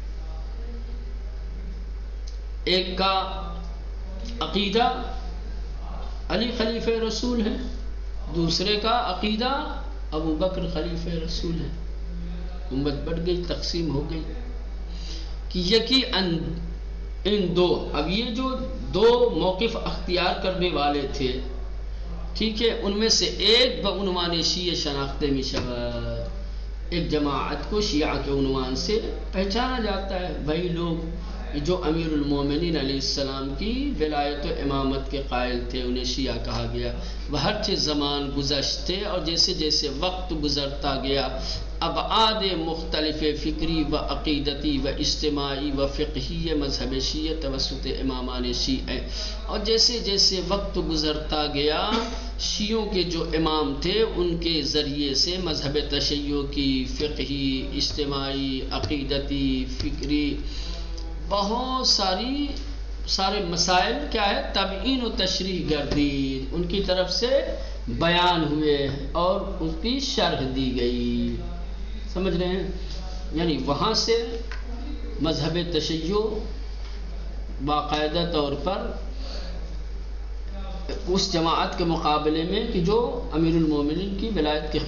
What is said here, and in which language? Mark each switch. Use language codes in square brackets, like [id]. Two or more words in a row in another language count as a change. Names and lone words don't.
[ur] ایک کا عقیدہ علی خلیفہ رسول ہے، دوسرے کا عقیدہ ابو بکر خلیفہ رسول ہے. امت بڑھ گئی، تقسیم ہو گئی کہ یکی ان دو، اب یہ جو دو موقف اختیار کرنے والے تھے، ٹھیک ہے، ان میں سے ایک [fa] بعنوان شیعہ شناخت می شود، [ur] ایک جماعت کو شیعہ کے عنوان سے پہچانا جاتا ہے. وہی لوگ جو امیر المومنین علیہ السلام کی ولایت و امامت کے قائل تھے انہیں شیعہ کہا گیا. [fa] وہ ہر چیز زمان گزشتے [ur] اور جیسے جیسے وقت گزرتا گیا [fa] ابعاد مختلف فکری و عقیدتی و اجتماعی و فقہی مذہب شیعہ توسط امامان شیعہ، [ur] اور جیسے جیسے وقت گزرتا گیا شیعوں کے جو امام تھے ان کے ذریعے سے مذہب تشیع کی فقہی، اجتماعی، عقیدتی، فکری بہت سارے مسائل کیا ہے [fa] تبیین و تشریح گردید، [ur] ان کی طرف سے بیان ہوئے اور اس کی شرح دی گئی. سمجھ رہے ہیں؟ یعنی وہاں سے مذہب تشیع باقاعدہ طور پر اس جماعت کے مقابلے میں کہ جو امیر المومنین کی ولایت کے